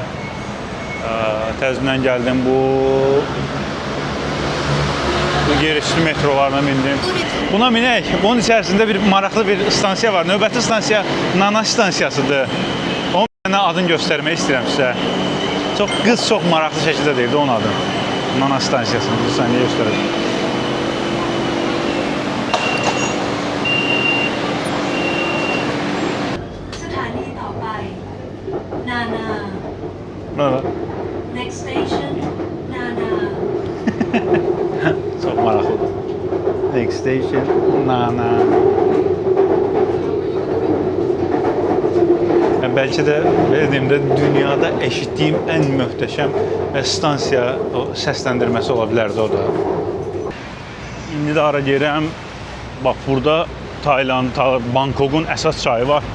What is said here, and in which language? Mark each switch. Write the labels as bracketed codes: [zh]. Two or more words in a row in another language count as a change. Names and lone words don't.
[az] Təzmindən gəldim, bu yerüstü metrolarına mindim. Buna minək, bunun içərisində bir maraqlı bir stansiya var. Növbəti stansiya Nana stansiyasıdır. Onun mənə adını göstərmək istəyirəm sizə. Qız çox maraqlı şəkildə deyildi onun adını. Nana stansiyasını bir saniyə göstərəcəm. Nana. [en] Next station, Nana. [az] Çox maraqlıdır. [en] Next station, Nana. [az] Bəlkə də, belə deyim də, dünyada eşitdiyim ən möhtəşəm stansiya səsləndirməsi ola bilərdi o da. İndi də ara gəlirəm. Bax, burada Bangkokun əsas çayı var.